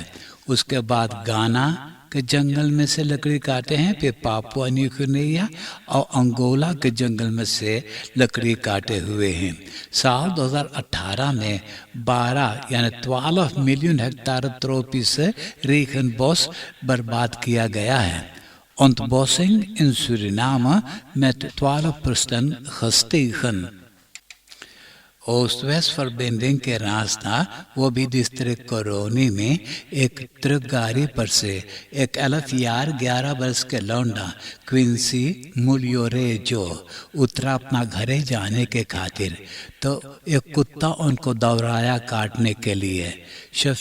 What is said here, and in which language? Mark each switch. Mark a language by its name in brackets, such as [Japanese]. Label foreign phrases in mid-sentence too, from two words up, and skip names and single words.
[Caribbean Hindustani] उसके बाद गाना के जंगल में से लकड़ी काटे हैं, फिर पापुआ न्यू गिनिया और अंगोला के जंगल में से लकड़ी काटे हुए हैं। साल 2018 में 12 मिलियन हेक्टेयर [Dutch] tropisch regenbos [Caribbean Hindustani] बर्बाद किया गया है। [Dutch] Ontbossing in Suriname met 12% gestegen। [Caribbean Hindustani] ओस्ट-वेस्ट verbinding के रास्ता वो भी डिस्ट्रिक्ट कोरोनी में एक ट्रक गाड़ी पर से एक 11 वर्ष के लौंडा क्विंसी मुलियोरे जो उतरा अपना घरे जाने के खातिर, तो एक कुत्ता उनको दौड़ाया काटने के लिए।